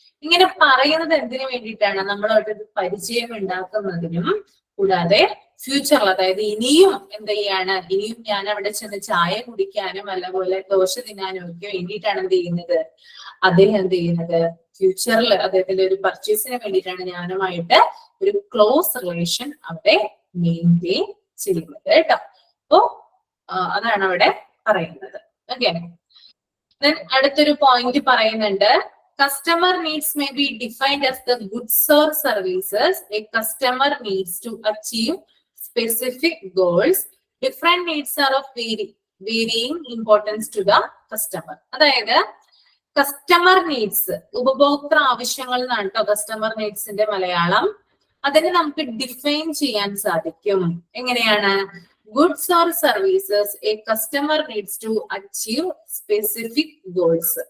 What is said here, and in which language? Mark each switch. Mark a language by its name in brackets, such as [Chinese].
[Malayalam] ഇങ്ങനെ പറയുന്നത് എന്തിനു വേണ്ടിയിട്ടാണ്? നമ്മളായിട്ട് പരിചയം ഉണ്ടാക്കുന്നതിനും കൂടാതെ ഫ്യൂച്ചറിൽ, അതായത് ഇനിയും എന്ത് ചെയ്യാണ്, ഇനിയും ഞാൻ അവിടെ ചെന്ന് ചായ കുടിക്കാനും അതുപോലെ ദോശ തിന്നാനും ഒക്കെ വേണ്ടിയിട്ടാണ് എന്ത് ചെയ്യുന്നത്, അദ്ദേഹം എന്ത് ചെയ്യുന്നത്, ഫ്യൂച്ചറിൽ അദ്ദേഹത്തിന്റെ ഒരു പർച്ചേസിന് വേണ്ടിയിട്ടാണ് ഞാനുമായിട്ട് ഒരു ക്ലോസ് റിലേഷൻ അവിടെ മെയിൻറ്റെയിൻ ചെയ്യുന്നത് കേട്ടോ. അപ്പോ അതാണ് അവിടെ പറയുന്നത്. ഓക്കെ, അടുത്തൊരു പോയിന്റ് പറയുന്നുണ്ട്, [English] customer needs may be defined as the goods or services a customer needs to achieve specific goals. Different needs are of varying importance to the customer. [Malayalam] അതായത് കസ്റ്റമർ നീഡ്സ്, ഉപഭോക്തൃ ആവശ്യങ്ങൾ എന്നാണ് കേട്ടോ കസ്റ്റമർ നീഡ്സിന്റെ മലയാളം. അതിനെ നമുക്ക് define ചെയ്യാൻ സാധിക്കും. എങ്ങനെയാണ്? [English] Goods or services a customer needs to achieve specific goals.